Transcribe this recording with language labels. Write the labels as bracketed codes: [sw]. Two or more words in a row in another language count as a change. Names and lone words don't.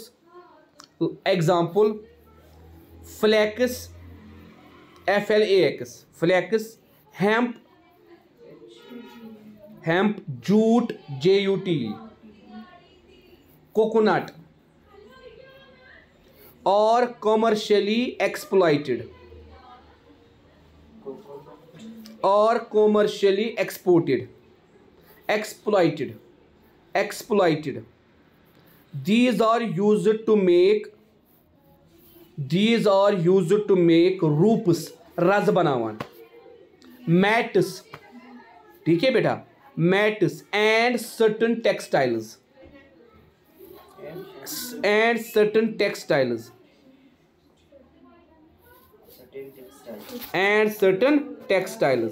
[en] Example: flax, FLAX, flax, hemp, jute, JUTE, coconut, or commercially exploited or commercially exploited. These are used to make roofs, [ks] रज बनावान, [en] मैट्स, [hi] ठीक है बेटा, [en] mats and certain textiles, and certain textiles, and certain textiles.